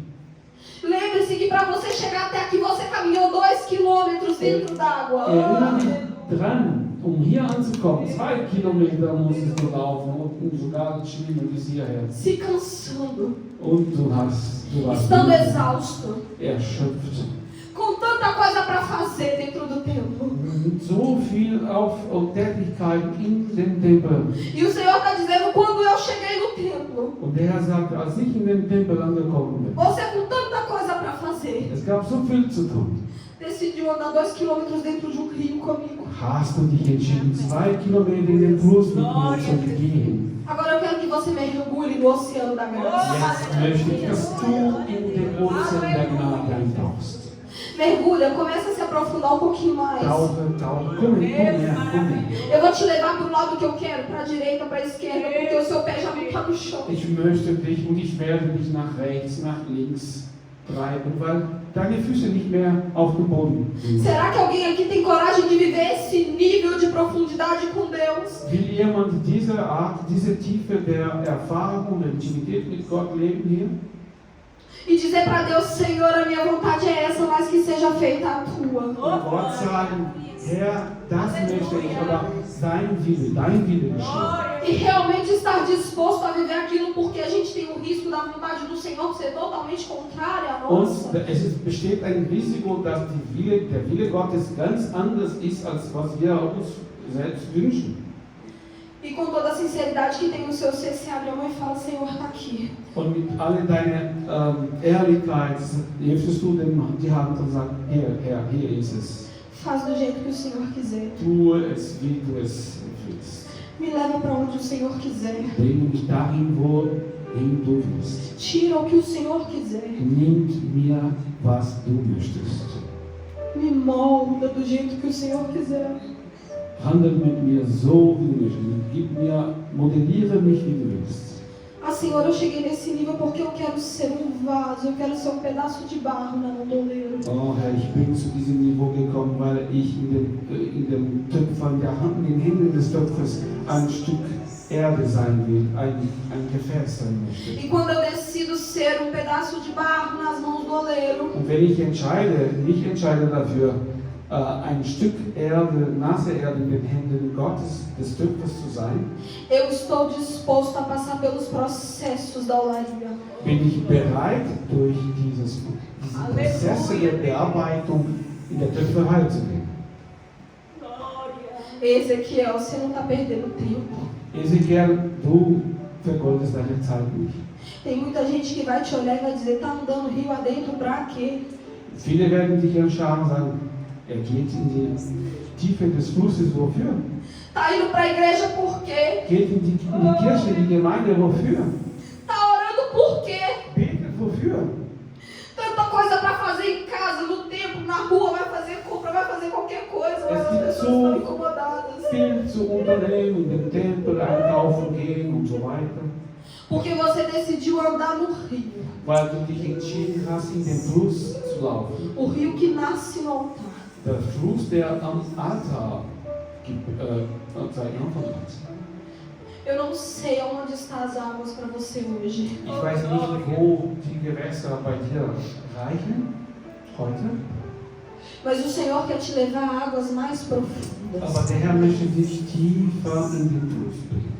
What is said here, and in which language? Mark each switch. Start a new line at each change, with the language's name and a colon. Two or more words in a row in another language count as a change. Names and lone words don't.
Portuguese: Lembre-se que para você chegar até aqui, você caminhou 2 quilômetros dentro d'água.
German: Erinnere dich dran, hier anzukommen, 2 Kilometer musstest du laufen und sogar schwimmen bis hierher.
Portuguese: Se cansando,
German: Und du warst
Portuguese: estando exausto,
German: erschöpft.
Portuguese: com tanta coisa para fazer dentro do templo.
German: so viel Tätigkeit in dem Tempel.
Portuguese: E o Senhor está dizendo, quando eu cheguei no templo,
German: Und der Herr sagt, als ich in den Tempel angekommen bin,
Portuguese: você com tanta coisa para fazer,
German: es gab so viel zu tun.
Portuguese: decidiu andar 2 quilômetros dentro de um rio comigo.
German: Hast du dich entschieden, 2 Kilometer in den Fluss mit mir zu gehen?
Portuguese: Agora eu quero que você mergulhe no oceano da graça.
German: Jetzt möchte ich, dass du in den Ozean der Gnade eintauchst.
Portuguese: Mergulha, começa a se aprofundar um pouquinho mais.
German: Tauche, komm her.
Portuguese: Eu vou te levar para o lado que eu quero, para a direita, para a esquerda, porque o seu pé já não está no chão.
German: Ich möchte dich und ich werde dich nach rechts, nach links treiben, weil deine Füße nicht mehr auf dem Boden sind.
Portuguese: Será que alguém aqui tem coragem de viver esse nível de profundidade com Deus?
German: Will jemand diese Art, diese Tiefe der Erfahrung und der Intimität mit Gott leben hier?
Portuguese: E dizer para Deus, Senhor, a minha vontade é essa, mas que seja feita a tua.
German: Und Gott sagen, Herr, das möchte ich, oder dein Wille geschehe.
Portuguese: E realmente estar disposto a viver aquilo, porque a gente tem o risco da vontade do Senhor ser totalmente contrária à nossa.
German: Und es besteht ein Risiko, dass der Wille Gottes ganz anders ist, als was wir uns selbst wünschen.
Portuguese: E com toda a sinceridade que tem no seu ser, se abre a mão e fala, Senhor, está aqui.
German: Und mit all deiner Ehrlichkeit hilfst du die Hand und sagst, Herr, hier ist es.
Portuguese: Faz do jeito que o Senhor quiser.
German: Tue es, wie du es willst.
Portuguese: Me leva para onde o Senhor quiser.
German: Bring mich dahin, wohin du willst.
Portuguese: Tira o que o Senhor quiser.
German: Nimm mir, was du möchtest.
Portuguese: Me molda do jeito que o Senhor quiser.
German: Handel mit mir so, wie du möchtest. Modelliere mich, wie du willst.
Portuguese: Ah, Senhor, eu cheguei nesse nível porque eu quero ser um vaso, eu quero ser um pedaço de barro na mão do oleiro.
German: Oh Herr, ich bin zu diesem Niveau gekommen, weil ich in den Töpfern der Hand, in den Händen des Töpfers ein Stück Erde sein will, ein Gefäß sein möchte.
Portuguese: E quando eu decido ser um pedaço de barro nas mãos do oleiro,
German: Und wenn ich mich entscheide dafür, ein Stück Erde, nasse Erde in den Händen Gottes, des Töpfers zu sein,
Portuguese: eu estou disposto a passar pelos processos da olaria.
German: bin ich bereit, durch diese Prozesse der Bearbeitung in der Töpferei zu gehen.
Portuguese: Ezequiel, você não está perdendo tempo.
German: Ezekiel, du vergeudest deine Zeit nicht.
Portuguese: Tem muita gente que vai te olhar e vai dizer, tá andando rio adentro pra quê?
German: Viele werden dich anschauen und sagen, geht in die Tiefe des Flusses, wofür?
Portuguese: Tá indo pra igreja por quê?
German: Geht in die Kirche, in die Gemeinde, wofür?
Portuguese: Tá orando por quê?
German: Betet, wofür?
Portuguese: Tanta coisa pra fazer em casa, no templo, na rua, vai fazer compra, vai fazer qualquer coisa, mas as pessoas estão incomodadas.
German: Viel zu unternehmen, in den Tempel einkaufen gehen und so weiter.
Portuguese: Porque você decidiu andar no rio.
German: Weil du dich entschieden hast, in den Fluss zu laufen.
Portuguese: O rio que nasce no altar.
German: Der Fluss, der am Altar seinen Anfang hat.
Portuguese: Eu não sei aonde estão as águas para você hoje.
German: Ich weiß nicht, wo die Gewässer bei dir reichen heute.
Portuguese: Mas o Senhor quer te levar a águas mais profundas.
German: Aber der Herr möchte dich tiefer in den Fluss bringen.